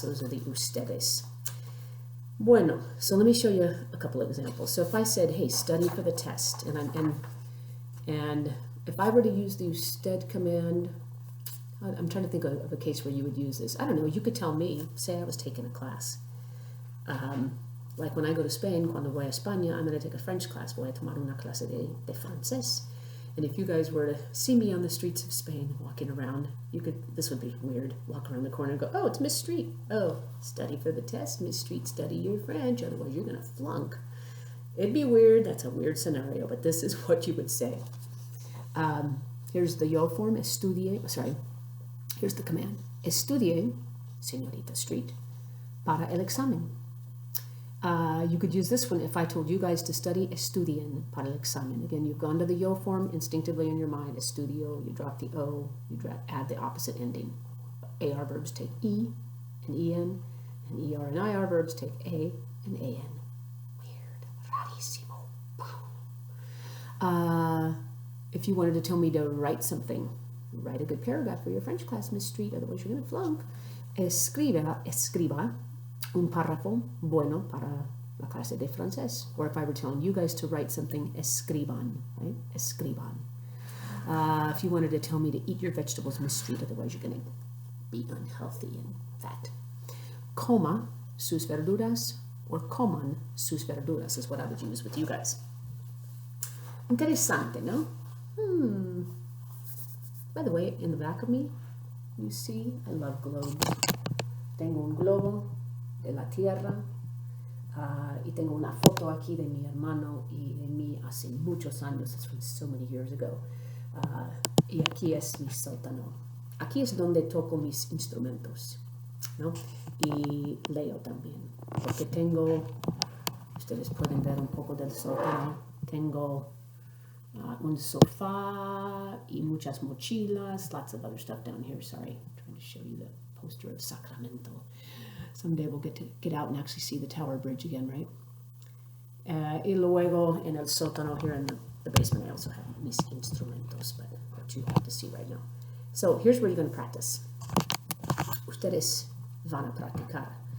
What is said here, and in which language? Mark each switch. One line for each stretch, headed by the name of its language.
English: Those are the ustedes. Bueno, so let me show you a couple of examples. So if I said, hey, study for the test, and if I were to use the usted command, I'm trying to think of a case where you would use this. I don't know, you could tell me, say I was taking a class. Like when I go to Spain,
Spanish: cuando voy a España,
English: I'm going to take a French class.
Spanish: Voy a tomar una clase de francés.
English: And if you guys were to see me on the streets of Spain walking around, this would be weird, walk around the corner and go, oh, it's Miss Street. Oh, study for the test, Miss Street, study your French, otherwise you're going to flunk. It'd be weird. That's a weird scenario, but this is what you would say. Here's the yo form, here's the command.
Spanish: Estudie, señorita Street, para el examen.
English: You could use this one if I told you guys to study
Spanish: estudien para el examen.
English: Again, you've gone to the yo form instinctively in your mind, estudio, you drop the O, you add the opposite ending. AR verbs take E and EN, and ER and IR verbs take A and AN. Weird,
Spanish: rarísimo.
English: If you wanted to tell me to write something, write a good paragraph for your French class, Miss Street, otherwise you're going to flunk.
Spanish: Escriba un párrafo bueno para la clase de francés.
English: Or if I were telling you guys to write something, escriban, right? Escriban. If you wanted to tell me to eat your vegetables, Miss Street, otherwise you're going to be unhealthy and fat.
Spanish: Coma sus verduras,
English: or
Spanish: coman sus verduras
English: is what I would use with you guys.
Spanish: Interesante, no?
English: By the way, in the back of me, you see, I love globes.
Spanish: Tengo un globo de la tierra, y tengo una foto aquí de mi hermano y de mí hace muchos años,
English: it's from so many years ago,
Spanish: y aquí es mi sótano. Aquí es donde toco mis instrumentos, ¿no? Y leo también, porque ustedes pueden ver un poco del sótano Tengo un sofá y muchas mochilas.
English: Lots of other stuff down here. Sorry, I'm trying to show you the poster of Sacramento. Someday we'll get out and actually see the Tower Bridge again, right?
Spanish: Y luego en el sótano
English: here in the basement, I also have
Spanish: mis instrumentos,
English: but what you have to see right now. So here's where you're going to practice.
Spanish: Ustedes van a practicar.